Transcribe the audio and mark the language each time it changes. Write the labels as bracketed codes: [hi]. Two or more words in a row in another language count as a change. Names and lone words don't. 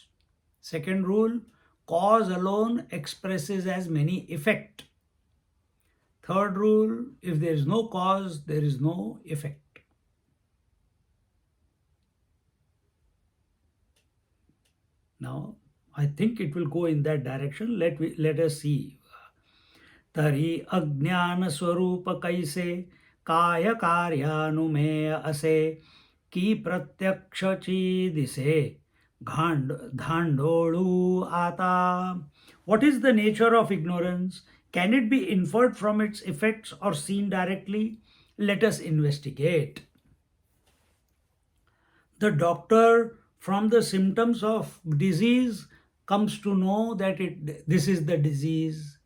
[en] Second rule, cause alone expresses as many effect. Third rule, if there is no cause, there is no effect. Now, I think it will go in that direction. Let us see. [mr] तरी अज्ञान स्वरूप कैसे काय कार्यानुमेय असे की प्रत्यक्षची दिसे धांडोळू आता. [en] What is the nature of ignorance? Can it be inferred from its effects or seen directly? Let us investigate. The doctor, from the symptoms of disease, comes to know that this is the disease.